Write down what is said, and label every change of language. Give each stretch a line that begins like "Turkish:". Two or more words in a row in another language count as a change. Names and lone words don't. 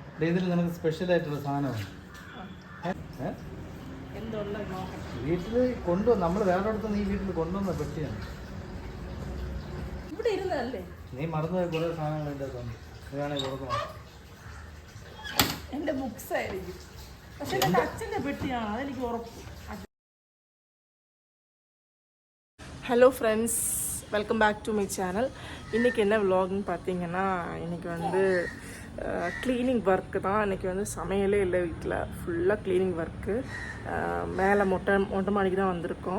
Malayalam: ഇതിൽ നിനക്ക് സ്പെഷ്യലായിട്ടുള്ള സാധനമാണ് വീട്ടിൽ കൊണ്ടുവന്ന് നമ്മൾ വേറെ അടുത്ത് ഈ വീട്ടിൽ കൊണ്ടുവന്ന പെട്ടിയാണ്. നീ മറന്നുപോയ കുറേ സാധനങ്ങൾ എൻ്റെ അടുത്തുണ്ട്. നീ വേണമെങ്കിൽ കൊടുക്കണം. എൻ്റെ ബുക്സ് ആയിരിക്കും, പക്ഷെ എൻ്റെ അച്ഛൻ്റെ പെട്ടിയാണ്, അതെനിക്ക് ഉറപ്പ്.
English: Hello friends, welcome back to my channel.
Tamil: இன்றைக்கி என்ன விலாக்னு பார்த்தீங்கன்னா, இன்றைக்கி வந்து
English: cleaning work
Tamil: தான். இன்றைக்கி வந்து சமையலே இல்லை, வீட்டில் ஃபுல்லாக
English: cleaning work.
Tamil: மேலே மொட்டை மாடிக்கு தான் வந்திருக்கோம்.